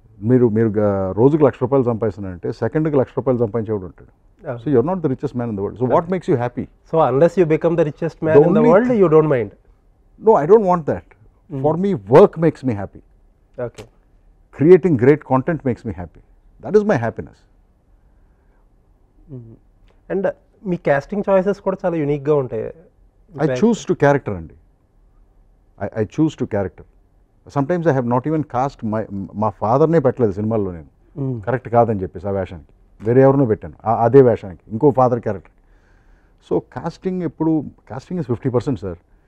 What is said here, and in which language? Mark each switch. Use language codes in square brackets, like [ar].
[te] మీరు రోజుకి ₹1,00,000 సంపాదిస్తున్నారంటే సెకండ్కి ₹1,00,000 సంపాదించేవాడు ఉంటాడు. [en] So you're not the richest man in the world. So what makes you happy? So unless you become the richest man in the world, you don't mind? No, I don't want that. For me, work makes me happy. Okay. Creating great content makes me happy. That is my happiness. [te] And మీ [en] casting choices [te] కూడా చాలా యూనిక్గా ఉంటాయి. [en] I choose to character అండి. I choose to character. Sometimes I have not even cast [te] మా ఫాదర్నే పెట్టలేదు సినిమాల్లో నేను, correct కాదని చెప్పేసి ఆ వేషానికి. వేరే ఎవరినో పెట్టాను అదే వేషానికి, ఇంకో father character. [en] So casting is 50% sir.